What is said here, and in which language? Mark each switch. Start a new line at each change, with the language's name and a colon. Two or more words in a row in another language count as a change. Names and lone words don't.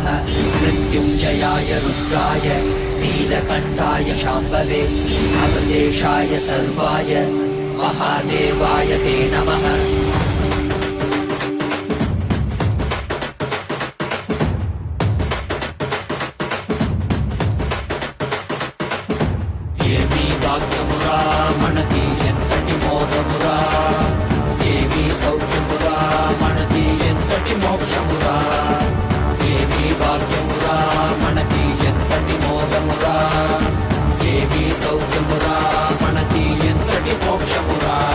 Sanskrit: मृत्युञ्जयाय रुद्राय नीलकण्ठाय शाम्भवे अमृतेशाय सर्वाय महादेवाय ते नमः।
Telugu: ఏమీ భాగ్యమురా మనది ఎంతటి మోదమురా, ఏమీ సౌఖ్యమురా మనది ఎంతటి మోక్షమురా, ఏమీ భాగ్యమురా మనది ఎంతటి మోదమురా, ఏమీ సౌఖ్యమురా మనది ఎంతటి మోక్షమురా.